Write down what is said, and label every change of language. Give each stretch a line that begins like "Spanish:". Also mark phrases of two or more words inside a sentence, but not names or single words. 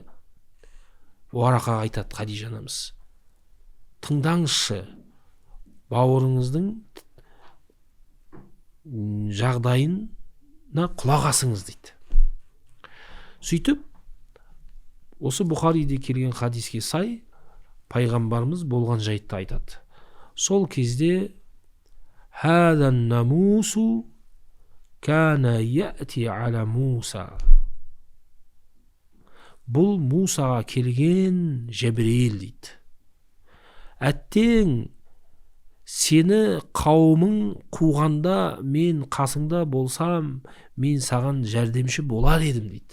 Kazakh: Уарақаға айтады Хадижа анамыз, тыңдаңызшы, бауырыңыздың жағдайына құлақ асыңыз дейді. Сөйтіп, осы Бұхариде келген хадиске сай, пайғамбарымыз болған жайтты айтады. Сол кезде
Arabic: هذا الناموس كان يأتي على موسى.
Kazakh: Бұл Мусаға келген Жебірейіл дейді. Әттең, сені қауымың қуғанда мен қасыңда болсам, мен саған жәрдемші болар едім дейді.